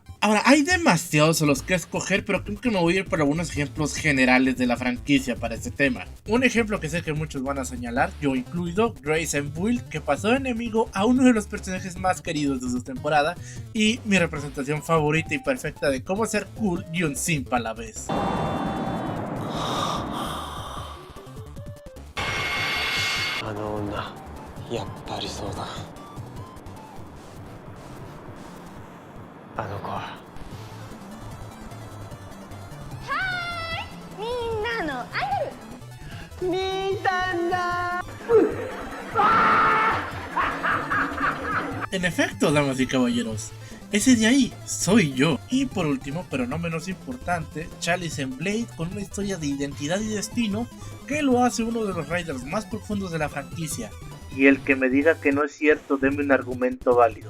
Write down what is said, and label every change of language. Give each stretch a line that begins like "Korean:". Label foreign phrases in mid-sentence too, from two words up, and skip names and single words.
Spanish: Ahora, hay demasiados a los que escoger, pero creo que me voy a ir por algunos ejemplos generales de la franquicia para este tema. Un ejemplo que sé que muchos van a señalar, yo incluido, Grace and Build, que pasó de enemigo a uno de los personajes más queridos de su temporada, y mi representación favorita y perfecta de cómo ser cool y un simp a la vez.
Japanese: あの女やっぱりそうだあの子はみんなのアイドル見たんだ
Spanish: En efecto, damas y caballeros, ese de ahí soy yo. Y por último, pero no menos importante, Chalice and Blade, con una historia de identidad y destino que lo hace uno de los riders más profundos de la franquicia. Y el que me diga que no es cierto, deme un argumento válido.